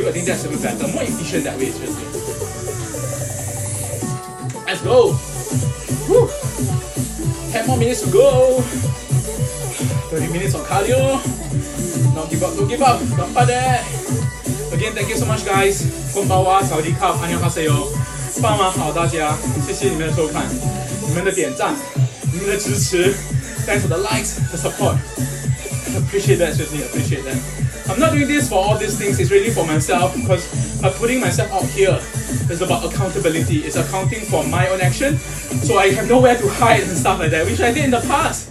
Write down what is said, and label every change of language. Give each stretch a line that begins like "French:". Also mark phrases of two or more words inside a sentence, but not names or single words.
English: I think that's a bit better, more efficient that way, seriously. Let's go! Woo. 10 more minutes to go. 30 minutes of cardio. Don't give up, don't give up. Again, thank you so much, guys.
Japanese: こんばんは,
Thai: Sawadee-krap,
Chinese: 안녕하세요. 傍晚好，大家，谢谢你们的收看，你们的点赞，你们的支持。
English: Thanks for the likes, the support. Appreciate that, seriously, appreciate that. I'm not doing this for all these things, it's really for myself, because by putting myself out here, it's about accountability. It's accounting for my own action, so I have nowhere to hide and stuff like that, which I did in the past.